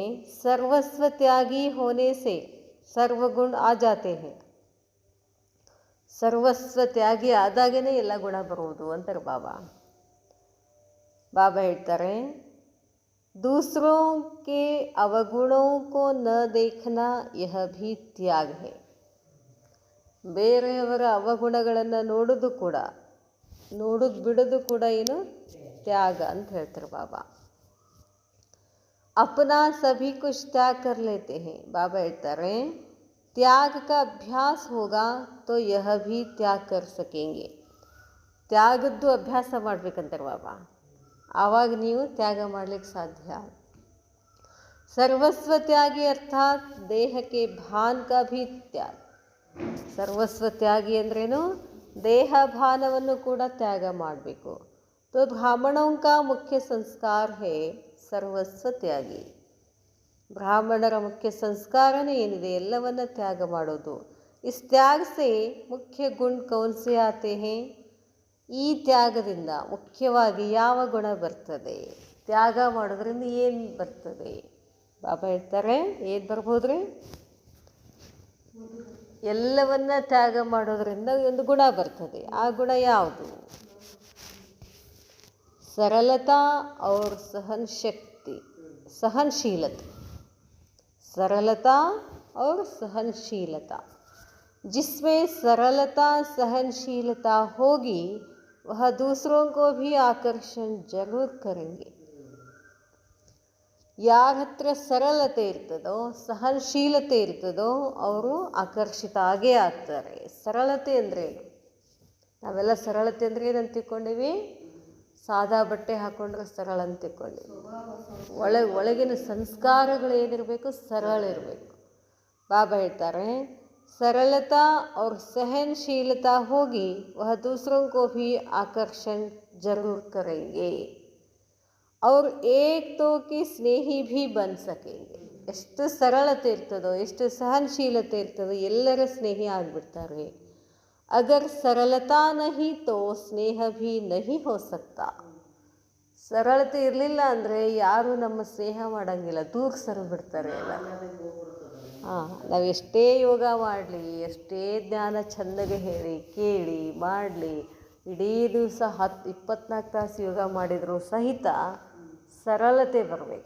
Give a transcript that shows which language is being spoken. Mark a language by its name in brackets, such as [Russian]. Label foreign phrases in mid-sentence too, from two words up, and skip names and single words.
[Hindi] सर्वस्व त्यागी होने से सर्वगुण आ जाते है. [Kannada] ಸರ್ವಸ್ವ ತ್ಯಾಗಿ ಆದಾಗೇ ಎಲ್ಲ ಗುಣ ಬರುವುದು ಅಂತಾರೆ ಬಾಬಾ. ಬಾಬಾ ಹೇಳ್ತಾರೆ, [Hindi] दूसरों के अवगुणों को न देखना यह भी त्याग है. [Kannada] ಬೇರೆಯವರ ಅವಗುಣಗಳನ್ನು ನೋಡೋದು ಬಿಡೋದು ಕೂಡ ಏನು ತ್ಯಾಗ ಅಂತ ಹೇಳ್ತಾರೆ ಬಾಬಾ. [Hindi] अपना सभी कुछ त्याग कर लेते हैं. बाबा ಹೇಳ್ತಾರೆ त्याग का अभ्यास होगा तो यह भी त्याग कर सकेंगे. [Kannada] ತ್ಯಾಗದ್ದು ಅಭ್ಯಾಸ ಮಾಡಬೇಕಂತಾರೆ ಬಾಬಾ, ಆವಾಗ ನೀವು ತ್ಯಾಗ ಮಾಡಲಿಕ್ಕೆ ಸಾಧ್ಯ. [Hindi] सर्वस्व त्यागी अर्थात देह के भान का भी त्याग. [Kannada] ಸರ್ವಸ್ವ ತ್ಯಾಗಿ ಅಂದ್ರೇನು? ದೇಹ ಭಾನವನ್ನು ಕೂಡ ತ್ಯಾಗ ಮಾಡಬೇಕು. [Hindi] तो ब्राह्मणों का मुख्य संस्कार है सर्वस्व त्यागी. [Kannada] ಬ್ರಾಹ್ಮಣರ ಮುಖ್ಯ ಸಂಸ್ಕಾರನೇ ಏನಿದೆ, ಎಲ್ಲವನ್ನ ತ್ಯಾಗ ಮಾಡೋದು. [Hindi] इस त्याग से मुख्य गुण कौन से आते हैं. [Kannada] ಈ ತ್ಯಾಗದಿಂದ ಮುಖ್ಯವಾಗಿ ಯಾವ ಗುಣ ಬರ್ತದೆ? ತ್ಯಾಗ ಮಾಡೋದ್ರಿಂದ ಏನು ಬರ್ತದೆ? ಬಾಬಾ ಹೇಳ್ತಾರೆ ಏನು ಬರ್ಬೋದ್ರಿ? ಎಲ್ಲವನ್ನ ತ್ಯಾಗ ಮಾಡೋದ್ರಿಂದ ಒಂದು ಗುಣ ಬರ್ತದೆ. ಆ ಗುಣ ಯಾವುದು? [Hindi] सरलता और सहन शक्ति, सहनशीलता. सरलता और सहनशीलता. जिसमें सरलता सहनशीलता होगी वह दूसरों को भी आकर्षण जरूर करेंगे. [Kannada] ಯಾರ ಹತ್ರ ಸರಳತೆ ಇರ್ತದೋ, ಸಹನಶೀಲತೆ ಇರ್ತದೋ ಅವರು ಆಕರ್ಷಿತ ಆಗೇ ಆಗ್ತಾರೆ. ಸರಳತೆ ಅಂದರೆ ನಾವೆಲ್ಲ ಸರಳತೆ ಅಂದರೆ ಏನಂತ ತಿಳ್ಕೊಂಡೀವಿ? ಸಾದಾ ಬಟ್ಟೆ ಹಾಕ್ಕೊಂಡ್ರೆ ಸರಳ ಅಂತ ತಿಳ್ಕೊಂಡೀವಿ. ಒಳಗಿನ ಸಂಸ್ಕಾರಗಳೇನಿರಬೇಕು? ಸರಳ ಇರಬೇಕು. ಬಾಬಾ ಹೇಳ್ತಾರೆ [Hindi] सरलता और सहनशीलता होगी वह दूसरों को भी आकर्षण जरूर करेंगे और एक तो की स्नेही भी बन सकेंगे. [Kannada] ಎಷ್ಟು ಸರಳತೆ ಇರ್ತದೋ, ಎಷ್ಟು ಸಹನಶೀಲತೆ ಇರ್ತದೋ ಎಲ್ಲರ ಸ್ನೇಹಿ ಆಗಿಬಿಡ್ತಾರೆ. [Hindi] अगर सरलता नहीं तो स्नेह भी नहीं हो सकता. [Kannada] ಸರಳತೆ ಇರಲಿಲ್ಲ ಅಂದರೆ ಯಾರೂ ನಮ್ಮ ಸ್ನೇಹ ಮಾಡೋಂಗಿಲ್ಲ, ದೂರ ಸರಿದ್ಬಿಡ್ತಾರೆ ಎಲ್ಲ. ನಾವು ಎಷ್ಟೇ ಯೋಗ ಮಾಡಲಿ, ಎಷ್ಟೇ ಜ್ಞಾನ ಚೆಂದಗೆ ಹೇಳಿ ಕೇಳಿ ಮಾಡಲಿ, ಇಡೀ ದಿವಸ 24 ತಾಸು ಯೋಗ ಮಾಡಿದರೂ ಸಹಿತ ಸರಳತೆ ಬರಬೇಕು.